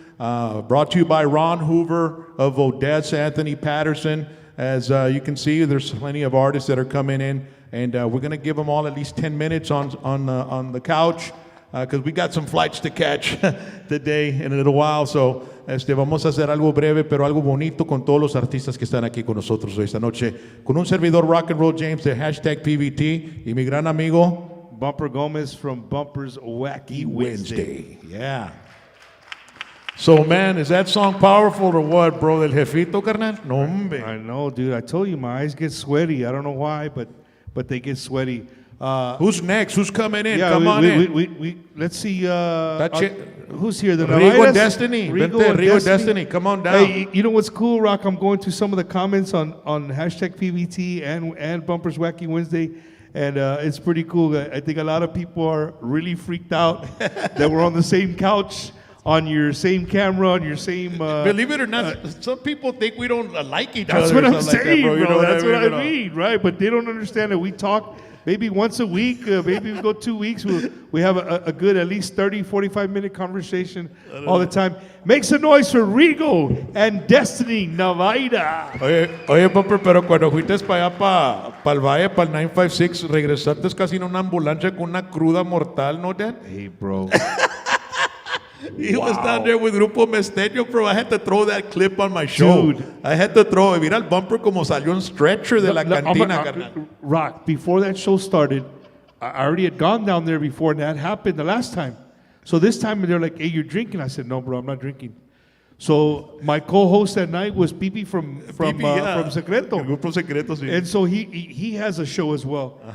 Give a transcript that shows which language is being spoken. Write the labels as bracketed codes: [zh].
[en] Brought to you by Ron Hoover of Odessa, Anthony Patterson. As you can see, there's plenty of artists that are coming in, and we're going to give them all at least 10 minutes on the couch because we got some flights to catch today in a little while. [es] So vamos a hacer algo breve, pero algo bonito con todos los artistas que están aquí con nosotros esta noche. Con un servidor Rock and Roll James de #PVT y mi gran amigo [en] Bumper Gomez from Bumper's Wacky Wednesday. Yeah. So, man, is that song powerful or what, bro? [es] Del jefito, carnal? No, hombre. [en] I know, dude. I told you, my eyes get sweaty. I don't know why, but they get sweaty. Who's next? Who's coming in? Yeah, Come on in. We let's see. Who's here? The Rigo Navairas? and Destiny. Rigo and Destiny. Come on down. Hey, you know what's cool, Rock? I'm going through some of the comments on #PVT and Bumper's Wacky Wednesday, and it's pretty cool. I think a lot of people are really freaked out that we're on the same couch, on your same camera, on your same. Believe it or not, some people think we don't like each other. That's what I'm or something saying, like that, bro. You know That's what I mean? mean, right? But they don't understand that we talk maybe once a week, maybe we go 2 weeks. We have a good at least 30, 45-minute conversation all the time. Make some noise for Rigo and Destiny Navaira. [es] Oye, Bumper, pero cuando fuiste para allá, para el Valle, para el 956, regresaste casi en una ambulancia con una cruda mortal, ¿no, Dan? [en] Hey, bro. He was down there with Grupo Mesteño, bro. I had to throw that clip on my show. Dude. I had to throw it. [es] Mira el Bumper como salió un stretcher de la cantina, carnal. [en] Rock, before that show started, I already had gone down there before, and that happened the last time. So this time they're like, hey, you're drinking? I said, no, bro, I'm not drinking. So my co-host that night was Pipi from Secreto. [es] El Grupo Secreto, sí. [en] And so he has a show as well.